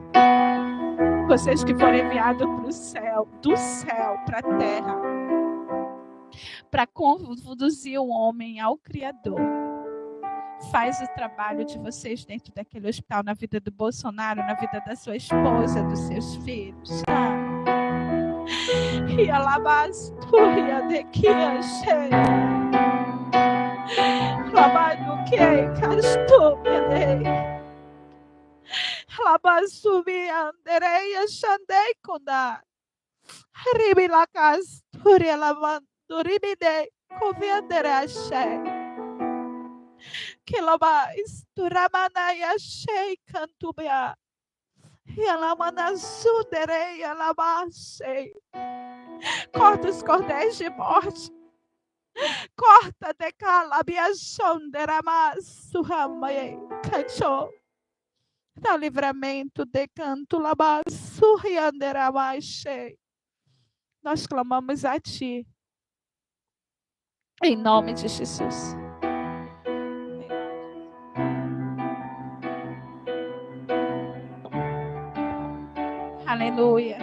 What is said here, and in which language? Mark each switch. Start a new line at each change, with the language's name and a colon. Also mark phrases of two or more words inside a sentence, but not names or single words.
Portuguese: Vocês que foram enviados para o céu, do céu para a terra, para conduzir o homem ao Criador. Faz o trabalho de vocês dentro daquele hospital, na vida do Bolsonaro, na vida da sua esposa, dos seus filhos. E alabasturia de que achei. Labado que castumei. Labasumi anderei achandei condar. Ribila casturia lavanduribide coviandere achei. Que loba esturamanaya achei cantubia. E ela manasuderei, ela baixei. Corta os cordéis de morte. Corta de calabia sonderamasu ramei. Canchou. Dá livramento de canto labasu rianderamachei. Nós clamamos a Ti. Em nome de Jesus. Aleluia.